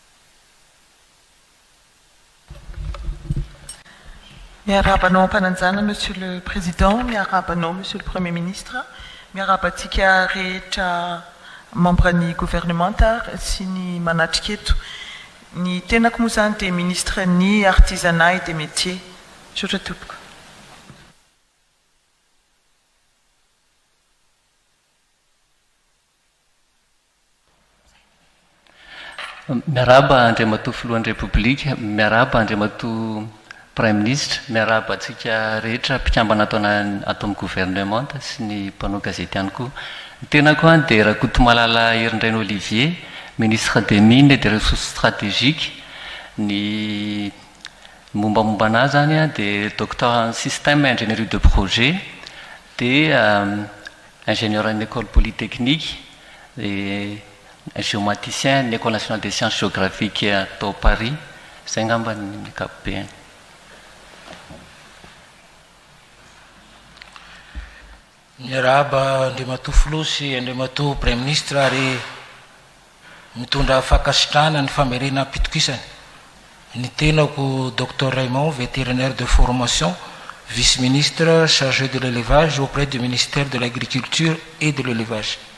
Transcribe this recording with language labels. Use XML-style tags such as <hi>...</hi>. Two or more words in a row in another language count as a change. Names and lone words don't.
<mg>miarabanao ampanajana</mg> <fr>monsieur le président</fr> <mg>miarabanao</mg> <fr>monsieur le premier ministre</fr> <mg>miarabantsika rehetra membre ny gouvernementa sy ny manatrika eto ny tenako moa zany dia ministre ny</mg> <fr>artisanat et des métiers</fr> <mg>sotra tompoko miaraba andriamatoa filohan'ny république miaraba andriamatoa</mg> <fr>premier ministre</fr> <mg>miaraba atsika rehetra mpikambana ato amin'ny gouvernementa sy ny mpanao gazety ihany koa ny tenako any dia Rakotomalala Herindrainy Olivier</mg> <fr>ministre des mines et des ressources stratégiques</fr> <mg>ny mombamomba anazy zany a dia</mg> <fr>docteur en système ingénierie de projet</fr> <mg>dia</mg> <fr>ingénieur en école polytechnique et géomaticien</fr> <mg>ny</mg> <fr>école nationale des sciences géographiques</fr> <mg>tao Paris zay ngamba ny ankapobeny miaraba andriamatoa filoha sy andriamatoa</mg> <fr>premier ministre</fr> <mg>ary mitondra fakasitrahana ny famerena pitokisany ny tenako docteur Raymond</mg> <fr>vétérinaire de formation vice-ministre chargé de l'élevage auprès du ministère de l'agriculture et de l'élevage</fr>